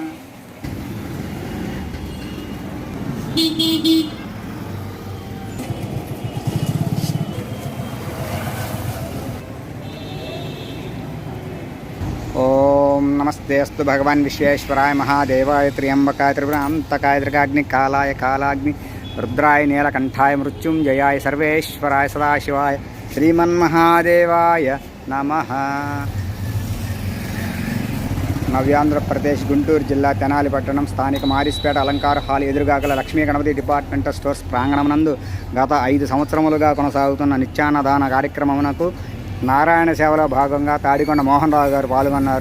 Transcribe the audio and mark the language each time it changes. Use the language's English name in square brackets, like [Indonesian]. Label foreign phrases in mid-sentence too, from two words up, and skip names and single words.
[Sanskrit] ओम नमस्ते अस्तु भगवान् विश्वेश्वराय महादेवाय त्र्यंबकाय त्रिपुरान्तकाय त्रिकाग्निकालाय कालाग्नि रुद्राय नीलकंठाय मृत्युंजयाय सर्वेश्वराय सदाशिवाय श्रीमन्महादेवाय नमः। [Telugu] నవ్యాంధ్రప్రదేశ్ గుంటూరు జిల్లా తెనాలి పట్టణం స్థానిక మారిస్పేట అలంకార హాల్ ఎదురుగా గల లక్ష్మీ గణపతి డిపార్ట్మెంటల్ స్టోర్స్ ప్రాంగణమునందు గత 5 సంవత్సరములుగా కొనసాగుతున్న నిత్యాన్నదాన కార్యక్రమమునకు నారాయణ సేవలో భాగంగా తాడికొండ మోహన్ రావు గారు పాల్గొన్నారు.